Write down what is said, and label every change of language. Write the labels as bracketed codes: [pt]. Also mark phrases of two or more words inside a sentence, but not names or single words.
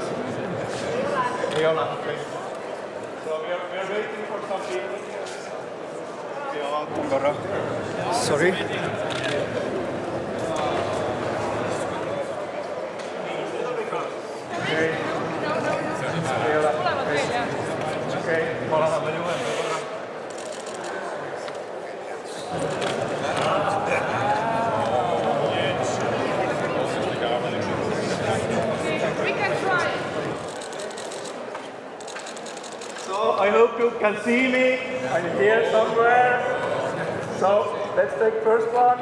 [et] Ei ole? Okay. [en] So we are waiting for some people. [et] Ja vaatan korra. Sorry. Okei. Ei ole? Tulevad veel, jah. Okei, ma lähen veel juhenda korra. [en] We can try. So I hope you can see me. I'm here somewhere. So let's take first one.